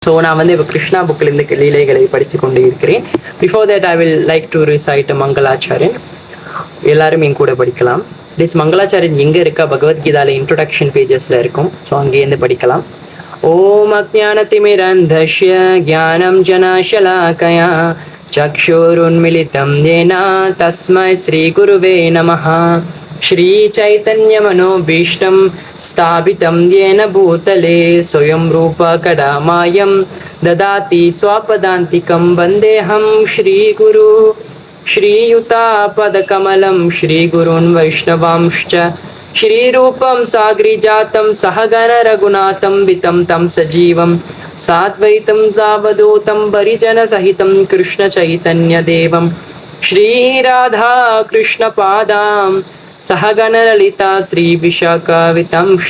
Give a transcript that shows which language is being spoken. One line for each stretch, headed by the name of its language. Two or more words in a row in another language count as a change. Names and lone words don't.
Tamil: ஸோ நான் வந்து இப்போ கிருஷ்ணா புக்கில் இருந்து லீலைகளை படித்து கொண்டு இருக்கிறேன்.
English: before that I will like to recite மங்களாச்சாரியன்.
Tamil: எல்லாரும் என் கூட படிக்கலாம். திஸ் மங்களாச்சாரியன் எங்கே இருக்கா? பகவத்கீதாவில்
English: introduction pagesil
Tamil: இருக்கும். ஸோ அங்கேருந்து படிக்கலாம்.
Sanskrit: ओम् अज्ञानतिमिरान्धस्य ज्ञानम् जनशलाकया चक्षुरुन्मीलितं येन तस्मै श्री गुरवे नमः. श्री चैतन्य मनोभीष्टं स्थापितं येन भूतले स्वयं रूप कडामायं ददाति स्वापदान्तिकं वन्देऽहं श्रीगुरु. श्रीयुतापदकमलं श्रीगुरून् वैष्णवांश्च श्रीरूपं साग्रजातं सहगण रघुनाथं वितं तं सजीवं साद्वैतं सावधूतं परिजनसहितं कृष्णचैतन्यदेवं श्रीराधा कृष्णपादां सहगण ललिता श्री विशाखावितंश्च.